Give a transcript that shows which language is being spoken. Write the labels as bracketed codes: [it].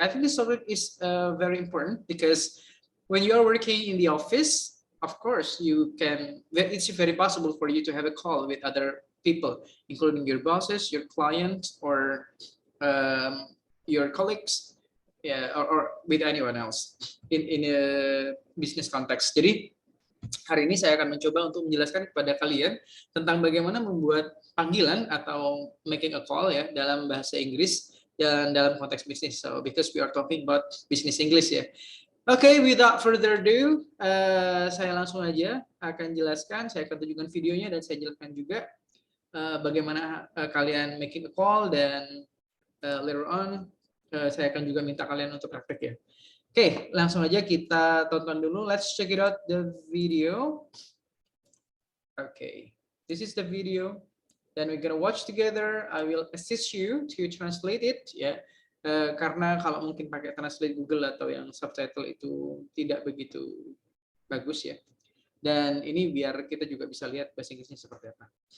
[en] I think this topic is very important because when you are working in the office, of course, it's very possible for you to have a call with other people, including your bosses, your clients, or your colleagues, yeah, or with anyone else in a business context. [id] Jadi hari ini saya akan mencoba untuk menjelaskan kepada kalian tentang bagaimana membuat panggilan atau [en] making a call [id] ya dalam bahasa Inggris dan dalam konteks bisnis. [en] So because we are talking about business English ya. [id] Oke, [en] without further ado, [id] saya langsung aja akan jelaskan, saya akan tunjukkan videonya dan saya jelaskan juga bagaimana kalian [en] making a call [id] dan [en] later on [id] saya akan juga minta kalian untuk praktek ya. Oke, langsung aja kita tonton dulu. [en] Let's check it out the video. Okay, this is the video. Then we're gonna watch together. I will assist you to translate it ya. [id] Karena kalau mungkin pakai translate Google atau yang subtitle itu tidak begitu bagus ya. Dan ini biar kita juga bisa lihat bahasa Inggrisnya seperti apa.